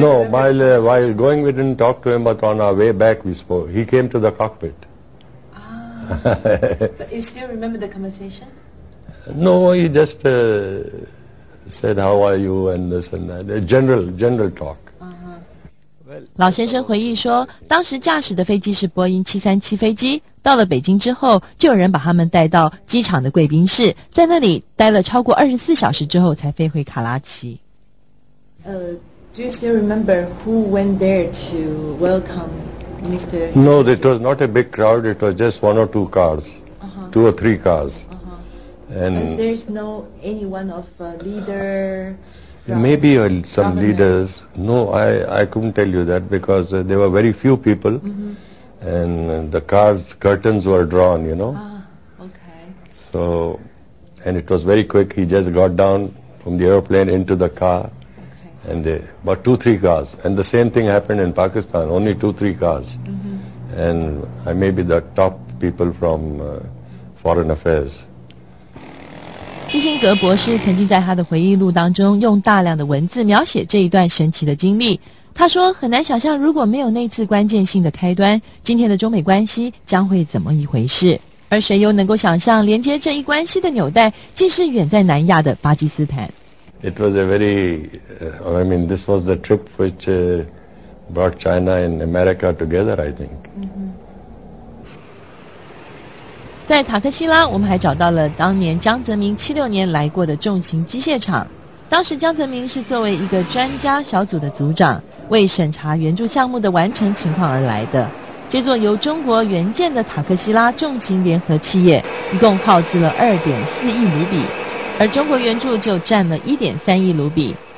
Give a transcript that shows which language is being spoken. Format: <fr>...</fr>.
<en>No, while going we didn't talk to him, but on our way back we spoke. He came to the cockpit. But you still remember the conversation? No, he just said, "How are you?" and this and that. A general talk.</en> <zh>老先生回忆说，当时驾驶的飞机是波音737飞机，到了北京之后，就有人把他们带到机场的贵宾室，在那里待了超过24小时之后才飞回卡拉奇。</zh> <en>Do you still remember who went there to welcome Mr. No, it was not a big crowd. It was just 1 or 2 cars, 2 or 3 cars. And there's no any one of leader. Maybe some leaders. No, I couldn't tell you that, because there were very few people, and the car's curtains were drawn, you know. Okay. So, and it was very quick. He just got down from the aeroplane into the car, and about 2-3 cars. And the same thing happened in Pakistan. Only 2-3 cars, and I may be the top people from Foreign Affairs.</en> <zh>基辛格博士曾经在他的回忆录当中用大量的文字描写这一段神奇的经历。他说，很难想象如果没有那次关键性的开端，今天的中美关系将会怎么一回事。而谁又能够想象，连接这一关系的纽带竟是远在南亚的巴基斯坦。</zh> <en>It was a very, this was the trip which brought China and America together, I think.</en> <zh>在塔克西拉，我们还找到了当年江泽民76年来过的重型机械厂。当时江泽民是作为一个专家小组的组长，为审查援助项目的完成情况而来的。这座由中国援建的塔克西拉重型联合企业，一共耗资了2.4亿卢比，而中国援助就占了1.3亿卢比。</zh>